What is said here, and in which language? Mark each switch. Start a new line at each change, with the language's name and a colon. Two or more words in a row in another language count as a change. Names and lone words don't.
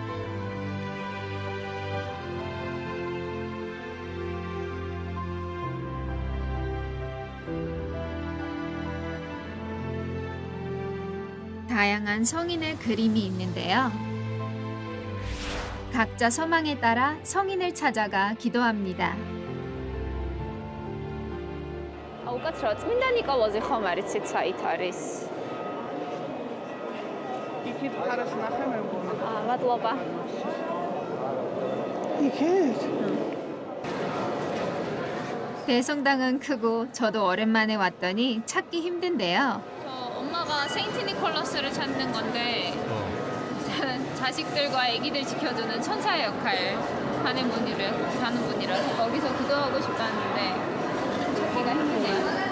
Korean: 다양한 성인의 그림이 있는데요. 각자 소망에 따라 성인을 찾아가 기도합니다.
Georgian: უკაცრავად წმინდა ნიკოლოზი ხომ არის ციცაით არის? იქით კარას ნახე მე მგონი. მადლობა. იქით?
Korean: 대성당은 크고 저도 오랜만에 왔더니 찾기 힘든데요. 엄마가 세인트 니콜라스를 찾는 건데 자식들과 아기들 지켜주는 천사의 역할 하는 분이라서 거기서 기도하고 싶다는데 찾기가 힘드네요.